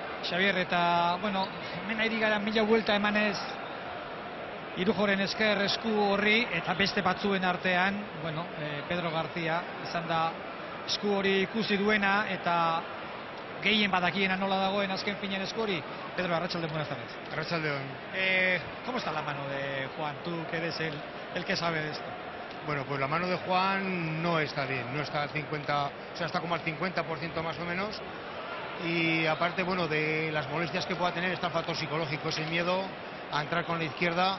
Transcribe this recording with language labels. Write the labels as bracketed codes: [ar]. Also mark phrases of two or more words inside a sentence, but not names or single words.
[eu] Xavier, eta, bueno, hemen ari gara 1000 buelta emanez Irujoren esker esku horri, eta beste batzuen artean, bueno, Pedro García izan da esku hori ikusi duena, eta gehien badakiena nola dagoen azken finean esku hori. Pedro, arratsaldeon, [es] buenas tardes. [eu] Arratsaldeon. [es] ¿Cómo está la mano de Juan? Tú que eres el que sabe de esto. Bueno, pues la mano de Juan no está bien, no está al 50, o sea, está como al 50% más o menos. Y aparte, bueno, de las molestias que pueda tener, está el factor psicológico, ese miedo a entrar con la izquierda.